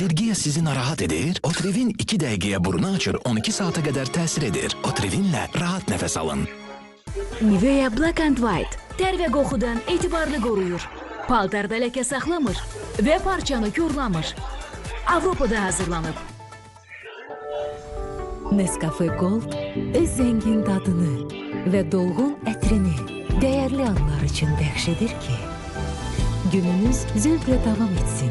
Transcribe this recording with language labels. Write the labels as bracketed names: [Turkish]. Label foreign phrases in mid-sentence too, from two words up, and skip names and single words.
[Azerbaijani] Alergiya sizi narahat edir? Otrivin 2 dəqiqəyə burnu açır, 12 saata qədər təsir edir. Otrivinlə rahat nəfəs alın. Nivea Black and White ter ve qoxudan etibarlı qoruyur. Paltarda ləkə saxlamır və parçanı korlamır. Avropada hazırlanıb. Nescafe Gold öz zengin dadını və dolğun ətrini dəyərli anlar üçün bəxş edir ki, gününüz zövqlə davam etsin.